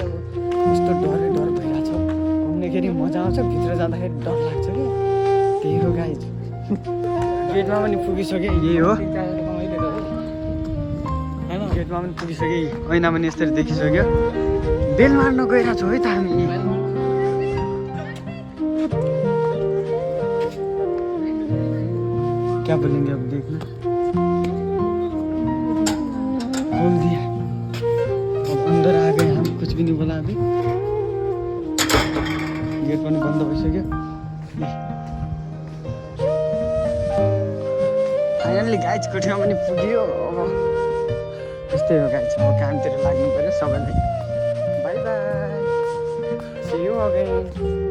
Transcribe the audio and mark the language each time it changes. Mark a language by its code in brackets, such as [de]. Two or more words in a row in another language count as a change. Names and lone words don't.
[ne] अब यस्तो डर भइरहेको छ, घुम्नेखेरि मजा आउँछ, भित्र जाँदाखेरि डर लाग्छ कि। त्यही हो गाइज, गेटमा पनि पुगिसकेँ, यही हो गेटमा पनि पुगिसकेँ, ऐना पनि यसरी देखिसक्यो। बेल मार्न गइरहेको छौँ है त हामी। [hi] क्या बोलेंगे अब देखना, बोल दिया। अब अंदर आ गए हम, कुछ भी नहीं बोला अभी। [ne] गेट पनि बन्द भइसक्यो। [en] finally guys [ne] कोठीमा पनि पुग्यो। अब त्यस्तै हो गाइज, अब कामतिर लाग्नु पर्यो सबैलाई। [en] bye bye, see you again.